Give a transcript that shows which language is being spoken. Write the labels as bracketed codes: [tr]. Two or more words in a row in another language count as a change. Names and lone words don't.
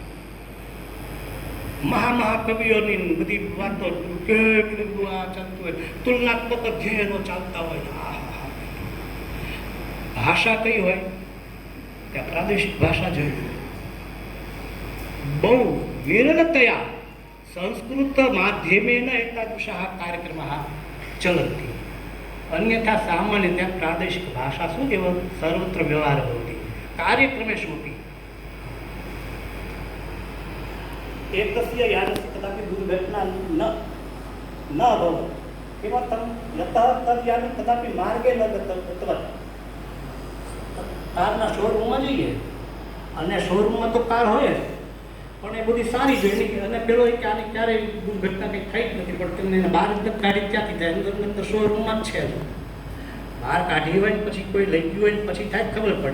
[gu] મહાકવિઓની બધી વાતો, કેટલું બધું આ ચાલતું હોય, તુલનાત્મક અધ્યયનો ચાલતા હોય. ભાષા કઈ હોય ત્યાં પ્રાદેશિક ભાષા જોઈ. [sa] બહુ વિરલતયા સંસ્કૃત માધ્યમેન એતાદૃશः કાર્યક્રમः ચલन्ति. अन्यथा सामान्य [gu] ત્યાં પ્રાદેશિક ભાષા શું [sa] કેવળ સર્વત્ર વ્યવહાર ભવતિ કાર્યક્રમેષ્વપि. एकस्य यानस्य कदापि दुर्घटना न अभवत्. किमर्थं? यतः तद् यानं कदापि मार्गे न गतवत्. [gu] કારના શોરૂમમાં જઈએ અને શોરૂમમાં તો કાર હોય જ, પણ એ બધી સારી જોઈ અને પેલો કે આની ક્યારેય દુર્ઘટના કંઈ થઈ જ નથી, પણ તમને બહાર ગાડી ક્યાંથી થાય? અંદર શોરૂમમાં જ છે. બહાર કાઢી હોય ને પછી કોઈ લઈ ગયું હોય ને પછી થાય જ ખબર પડે.